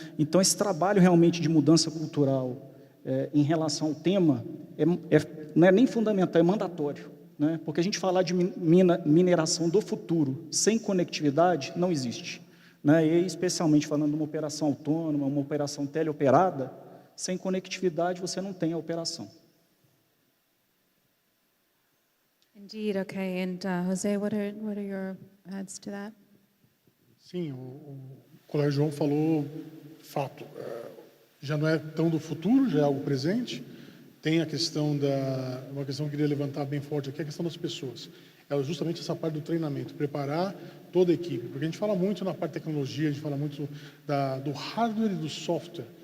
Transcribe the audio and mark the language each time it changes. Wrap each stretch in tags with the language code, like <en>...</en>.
<pt>Então, esse trabalho realmente de mudança cultural em relação ao tema não é nem fundamental, é mandatório, né? Porque a gente falar de mineração do futuro sem conectividade não existe, né? E especialmente falando de uma operação autônoma, uma operação teleoperada, sem conectividade você não tem a operação.</pt> <en>Indeed, okay. And Jose, what are your adds to that?</en> <pt>Sim, o colega João falou fato. Já não é tão do futuro, já é algo presente. Tem a questão uma questão que eu queria levantar bem forte aqui, a questão das pessoas. É justamente essa parte do treinamento, preparar toda a equipe. Porque a gente fala muito na parte de tecnologia, a gente fala muito do hardware e do software.</pt>